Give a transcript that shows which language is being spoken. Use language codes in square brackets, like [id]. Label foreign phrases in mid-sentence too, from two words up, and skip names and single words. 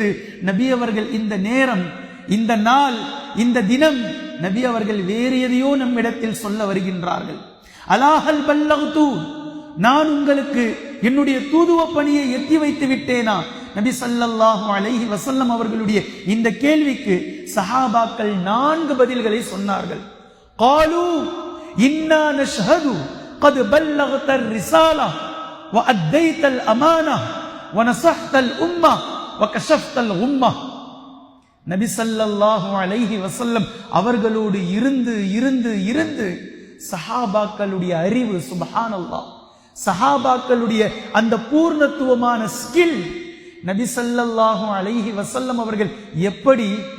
[ta] நபி அவர்கள் இந்த நேரம், இந்த நாள், இந்த தினம் நபி அவர்கள் வேறு எதையோ நம்மிடத்தில் சொல்ல வருகின்றார்கள். [ar] ألا هل بلغت, [ta] நான் உங்களுக்கு என்னுடைய தூதுவ பணியை எத்தி வைத்து விட்டேனா? நபி [ar] صلى الله عليه وسلم [ta] அவர்களுடைய இந்த கேள்விக்கு சஹாபாக்கள் 4 பதில்களை சொன்னார்கள். [ar] قالوا إنا نشهد قد بلغت الرسالة وأديت الأمانة ونصحت الأمة وكشفت الغمة. [ta] நபி [ar] صلى الله عليه وسلم [ta] அவர்களோடு இருந்து இருந்து இருந்து சஹாபாக்களுடைய அறிவு, சுப்ஹானல்லாஹ், சஹாபாக்களுடைய அந்த பூர்ணத்துவமான ஸ்கில், நபி [ar] صلى الله عليه وسلم [ta] அவர்கள் எப்படி